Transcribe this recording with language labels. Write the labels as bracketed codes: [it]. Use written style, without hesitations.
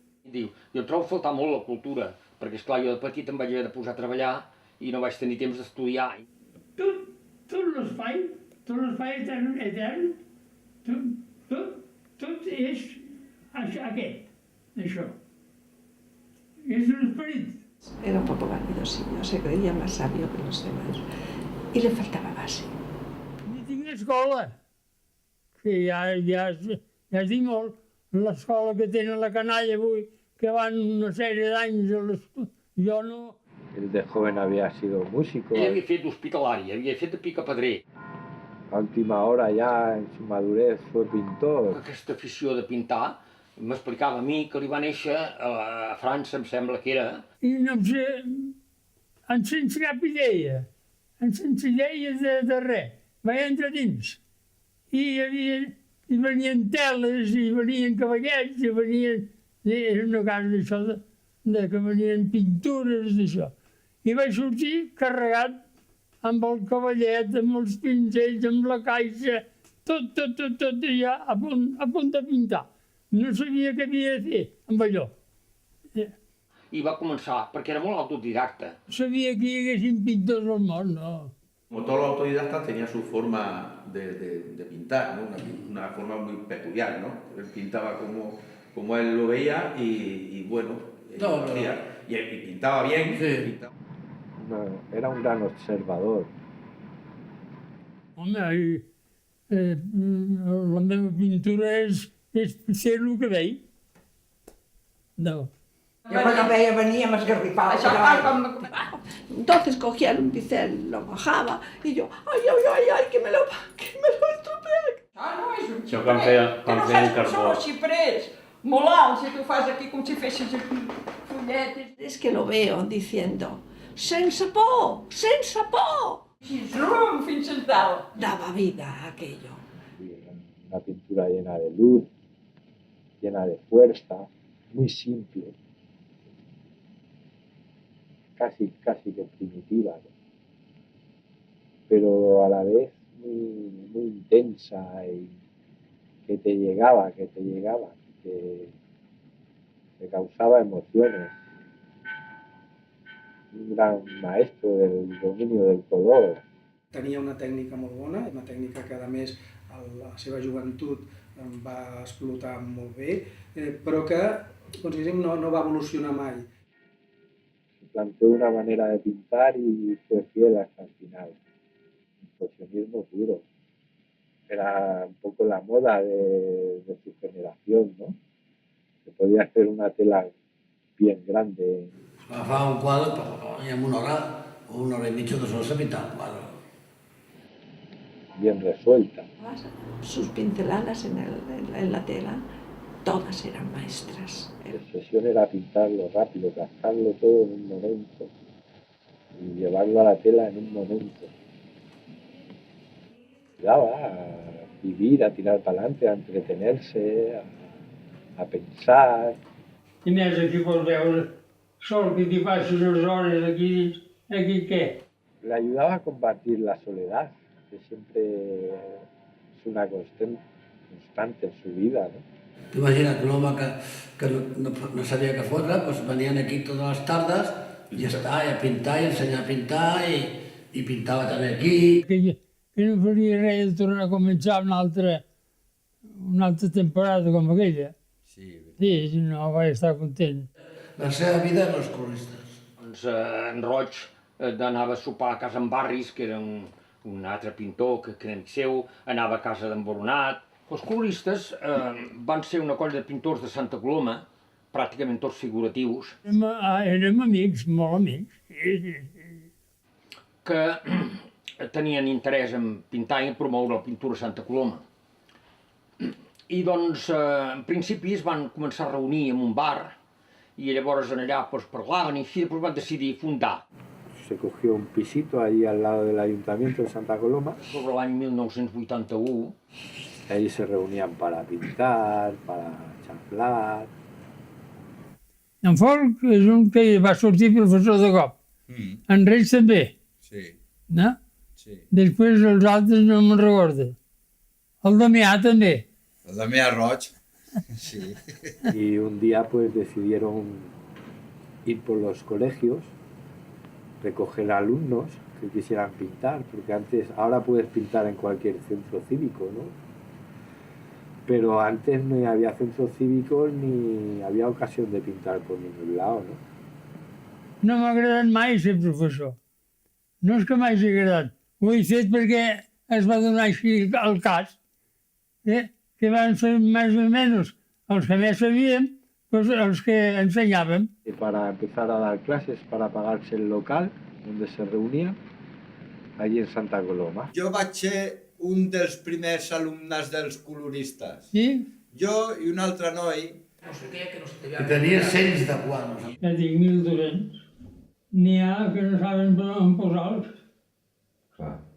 [ca] Diu, jo trobo a faltar molt la cultura, perquè esclar, jo de petit em vaig haver de posar a treballar i no vaig tenir temps d'estudiar. Tot l'espai etern, tot és això. És l'esperit. [es] Era un poco vanidosillo, se creía más sabio que los demás y le faltaba base. [ca] I tinc escola, que ja es diu molt, l'escola que tenen la canalla avui, que van una sèrie d'anys a l'escola, jo no. [es] Él de joven había sido músico. [ca] Ell havia fet d'hospitalari, havia fet de picapedrer. [es] A última hora, ya en su madurez, fue pintor. [ca] Aquesta afició de pintar m'explicava a mi que li va néixer a França, em sembla que era. I no sé, sense cap idea, sense idea de res. Vaig entrar dins. I venien teles, i venien cavallets, i venien... Era una casa d'això, que venien pintures d'això. I vaig sortir carregat amb el cavallet, amb els pinzells, amb la caixa, tot allà a punt de pintar. No sabia què havia de fer amb allò. I va començar, perquè era molt autodidacta. Sabia que hi haguessin pintors al món, no. [es] Como todos los autodidactas tenía su forma de pintar, ¿no? Una forma muy peculiar, ¿no? Él pintaba como él lo veía y bueno, y pintaba bien. Sí. Era un gran observador. [ca] Home, la meva pintura és ser el que veig. No. Jo quan veia venir amb esgarrifar la [es] Entonces cogía un pincel, lo bajaba y yo, ay, que me lo estropea. [ca] No, és un Això quan feia el carbó. Són els xiprers, molt alts, i tu fas aquí com si fessis aquí fulletes. [es] Es que lo veo diciendo, [ca] sense por, sense por. Rum, fins al dalt. [es] Daba vida a aquello. Una pintura llena de luz, llena de fuerza, muy simple, casi que primitiva, ¿no? Pero a la vez muy intensa y que te llegaba, que te causaba emociones. Un gran maestro del dominio del color. [ca] Tenia una tècnica molt bona, una tècnica que a més a la seva joventut va explotar molt bé, però que no va evolucionar mai. [es] Planteó una manera de pintar y fue fiel hasta el final. Impresionismo puro. Era un poco la moda de su generación, ¿no? Se podía hacer una tela bien grande. [ca] Agafava un quadre i en una hora i mitja, 2 hores se pintava un quadre. [es] Bien resuelta. Sus pinceladas en la tela, todas eran maestras. La obsesión era pintarlo rápido, gastarlo todo en un momento y llevarlo a la tela en un momento. Ayudaba a vivir, a tirar para adelante, a entretenerse, a pensar. [ca] I més aquí pots veure sol que t'hi passes unes hores aquí dins, aquí què? [es] Le ayudaba a combatir la soledad, que siempre es una constante en su vida, ¿no? [ca] Imagina't un home que no sabia què fotre, doncs venien aquí totes les tardes i ja està, i a pintar, i a ensenyar a pintar, i pintava també aquí. Que no faria res de tornar a començar una altra temporada com aquella. Sí, no vaig estar content. La seva vida eren els coloristes. Doncs en Roig anava a sopar a casa en Barris, que era un altre pintor que era amic seu, anava a casa d'en Boronat. Els coloristes van ser una colla de pintors de Santa Coloma, pràcticament tots figuratius. Érem amics, molt amics. Que tenien interès en pintar i promoure la pintura a Santa Coloma. I doncs, en principi es van començar a reunir en un bar i llavors allà parlaven i així després van decidir fundar. [es] Se cogió un pisito ahí al lado del Ayuntamiento de Santa Coloma. [ca] Sobre l'any 1981. [es] Ahí se reunían para pintar, para xaflar. [ca] En Folk és un que va sortir professor de cop. En Reig també. Sí. No? Sí. Després els altres no me'n recordo. El Damià també. El Damià Roig. Sí. [es] Y un día pues decidieron ir por los colegios, recoger alumnos que quisieran pintar, porque ahora puedes pintar en cualquier centro cívico, ¿no? Pero antes no había centros cívicos ni había ocasión de pintar por ningún lado, ¿no? [ca] No m'ha agradat mai ser professor. No és que m'hagi agradat. Ho he fet perquè es va donar així el cas, que van ser més o menys els que més sabíem, doncs els que ensenyàvem. [es] Para empezar a dar clases, para pagarse el local donde se reunían, allí en Santa Coloma. [ca] Jo vaig ser un dels primers alumnes dels coloristes. Sí? Jo i un altre noi. Que tenia cells de quadres. Ja dic 1.200. N'hi ha que no saben on posar-los. Clar.